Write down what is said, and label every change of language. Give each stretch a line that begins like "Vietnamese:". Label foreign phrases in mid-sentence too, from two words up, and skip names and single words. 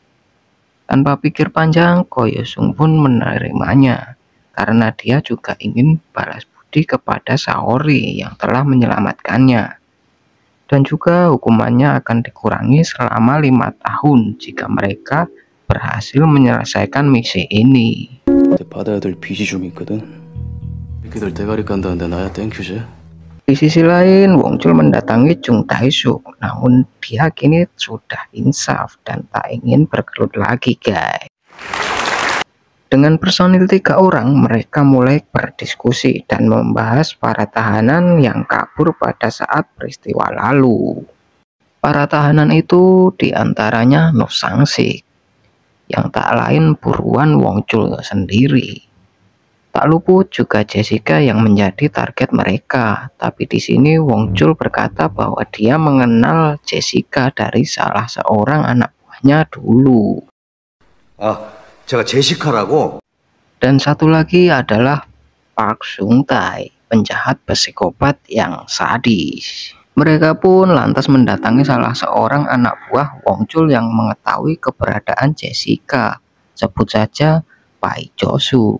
Indonesian: Tanpa pikir panjang, Ko Yosung pun menerimanya. Karena dia juga ingin balas budi kepada Saori yang telah menyelamatkannya. Dan juga hukumannya akan dikurangi selama 5 tahun jika mereka berhasil menyelesaikan misi ini.
Korean: 받아야 될 빚이 좀 있거든. 새끼들 대가리 깐다는데 나야 땡큐지.
Indonesian: Di sisi lain, Wong Chul mendatangi Jung Tae-suk, namun dia kini sudah insaf dan tak ingin bergelut lagi, guys. Dengan personil 3 orang, mereka mulai berdiskusi dan membahas para tahanan yang kabur pada saat peristiwa lalu. Para tahanan itu diantaranya No Sang-sik, yang tak lain buruan Wong Chul sendiri. Tak luput juga Jessica yang menjadi target mereka. Tapi di sini Wong Chul berkata bahwa dia mengenal Jessica dari salah seorang anak buahnya dulu.
Korean: 제가 제시카라고.
Indonesian: Dan satu lagi adalah Park Sung Tae, penjahat psikopat yang sadis. Mereka pun lantas mendatangi salah seorang anak buah Wong Chul yang mengetahui keberadaan Jessica. Sebut saja Pai Josu.